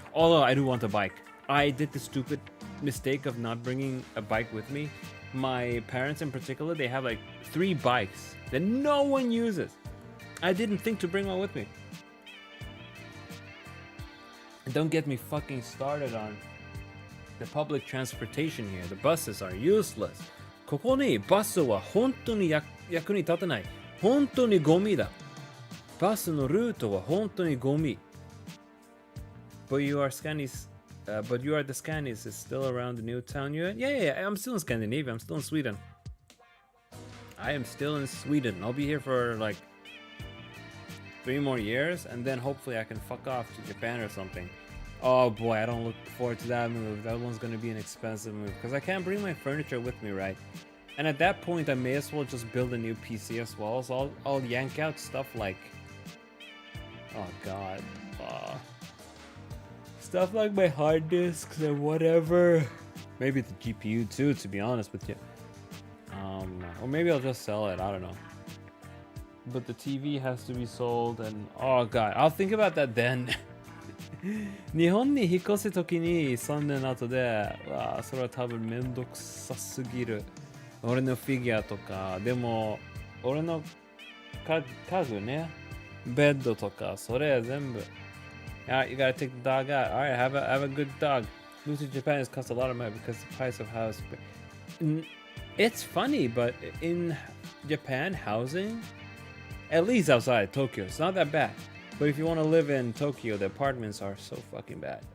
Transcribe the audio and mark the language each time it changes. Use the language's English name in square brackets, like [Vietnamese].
[English] Although I do want a bike. I did the stupid mistake of not bringing a bike with me. My parents in particular, they have like 3 bikes that no one uses. I didn't think to bring one with me. Don't get me fucking started on the public transportation here. The buses are useless. [Japanese] ここにバスは本当に役に立たない。本当にゴミだ。バスのルートは本当にゴミ。 [English] But you are Scandis, but you are the Scandis is still around the new town you're in? Yeah, I'm still in Scandinavia. I'm still in Sweden. I am still in Sweden. I'll be here for like 3 more years, and then hopefully I can fuck off to Japan or something. Oh boy, I don't look forward to that move. That one's gonna be an expensive move because I can't bring my furniture with me, right? And at that point, I may as well just build a new PC as well. So I'll yank out stuff like, oh god, stuff like my hard disks and whatever. Maybe the GPU too, to be honest with you. Or maybe I'll just sell it. I don't know. But the TV has to be sold, and oh god, I'll think about that then. [Japanese] 日本に引っ越すときに3年後で、それは多分めんどくさすぎる。俺のフィギュアとか、でも俺の家具ね、ベッドとか、それ全部。 [English] Alright, you gotta take the dog out. Alright, have a good dog. Move to Japan has cost a lot of money because the price of house. It's funny, but in Japan, housing, at least outside Tokyo, it's not that bad. But if you want to live in Tokyo, the apartments are so fucking bad.